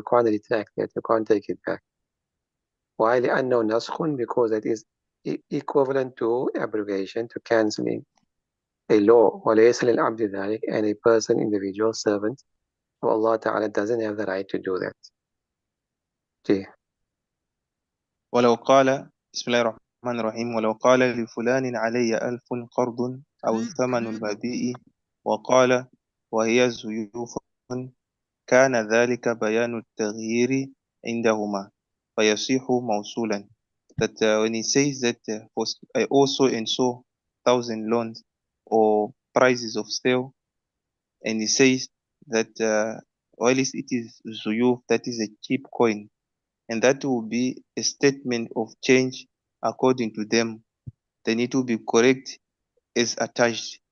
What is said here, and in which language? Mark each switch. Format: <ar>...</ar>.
<en>You can't retract it, you can't take it back. Why?</en> <ar>لأنه نسخ,</ar> <en>because it is equivalent to abrogation, to cancelling a law.</en> <ar>وليس للعبد ذلك,</ar> <en>and a person, individual, servant of Allah Ta'ala doesn't have the right to do that. G.</en> <ar>ولو قال بسم الله الرحمن الرحيم ولو قال لفلان علي 1000 قرض أو ثمن المبيء وقال وهي زيوف كان ذلك بيان التغيير عندهما فيصيح موصولا.</ar> <en>That when he says that I also and so 1,000 loans or prices of sale, and he says that while it is zuyuf, that is a cheap coin, and that will be a statement of change according to them, then it will be correct as attached.</en>